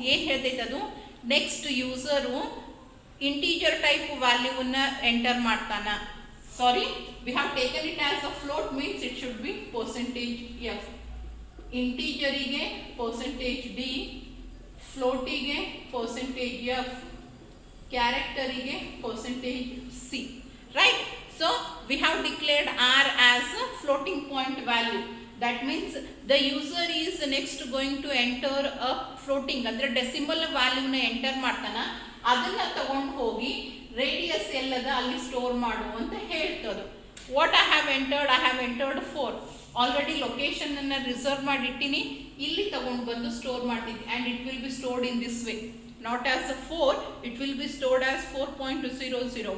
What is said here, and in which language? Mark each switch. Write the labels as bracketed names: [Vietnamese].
[Kannada] ಏನು ಹೇಳ್ತೈತೆ ಅದು, next user integer type ವ್ಯಾಲ್ಯೂವನ್ನ enter ಮಾಡ್ತಾನ. [English] Sorry, we have taken it as a float, means it should be %f. [Kannada] ಇಂಟೀಜರಿಗೆ %d, ಫ್ಲೋಟಿಗೆ %f, ಕ್ಯಾರೆಕ್ಟರಿಗೆ %c. [English] Right. So we have declared r as a floating point value. That means the user is next going to enter a floating, [Kannada] ಅಂದ್ರೆ decimal ವ್ಯಾಲ್ಯೂನ enter ಮಾಡ್ತಾನ. ಅದನ್ನ ತಗೊಂಡು ಹೋಗಿ radius ಎಲ್ಲದ ಅಲ್ಲಿ store ಮಾಡು ಅಂತ ಹೇಳ್ತದೆ. [English] What I have entered 4. [Kannada] Already location ಅನ್ನ ರಿಸರ್ವ್ ಮಾಡಿಟ್ಟಿನಿ, ಇಲ್ಲಿ ತಗೊಂಡು ಬಂದು ಸ್ಟೋರ್ ಮಾಡ್ತೀನಿ. [English] And it will be stored in this way, not as a 4, it will be stored as 4.00.